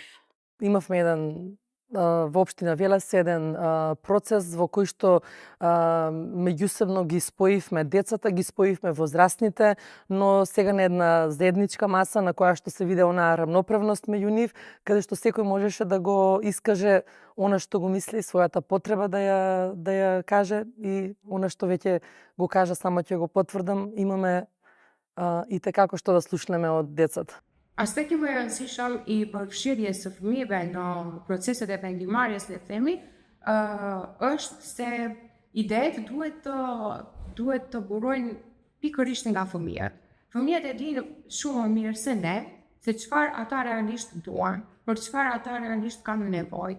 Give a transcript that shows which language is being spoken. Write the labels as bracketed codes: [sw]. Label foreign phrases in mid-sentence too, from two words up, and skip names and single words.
[mk] Имавме еден во општина Велес еден процес во кој што меѓусебно ги споивме децата, ги споивме возрастните, но сега на една заедничка маса на која што се виде онаа рамноправност меѓу нив, каде што секој можеше да го искаже она што го мисли, својата потреба да ја каже и она што веќе го кажа, само ќе го потврдам, имаме и како што да слушнеме од децата. [sq] Aspekti më e rëndësishëm i përfshirjes së fëmijëve në proceset e vendimarrjes, le themi, është se idetë duhet të burojnë pikërisht nga fëmijët. Fëmijët e dinë shumë më mirë se ne se çfarë ata realisht duan, për çfarë ata realisht kanë nevojë.